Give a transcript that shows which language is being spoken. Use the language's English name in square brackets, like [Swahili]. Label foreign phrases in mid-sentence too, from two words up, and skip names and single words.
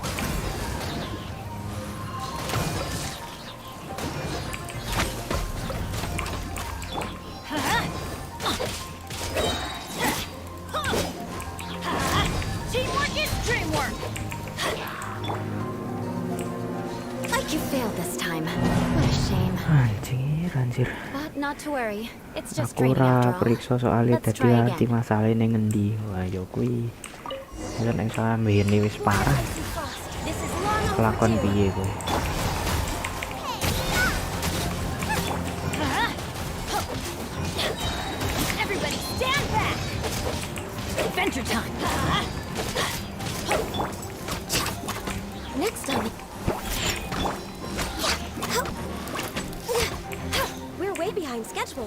[English] Teamwork is dreamwork! Like you failed this time. What a shame. Anjir. But not to worry. It's just Aku training after ora all. [Javanese] periksa soalnya [English] Let's dadi try hati again. [Javanese] masalahe ning ngendi. Wah, ya kuwi. Ya nek soal ambeien wis parah. [English] This is long Kelakon overdue. [Javanese] piye kowe? [English] Everybody stand back! Adventure time! Next time. We're way behind schedule.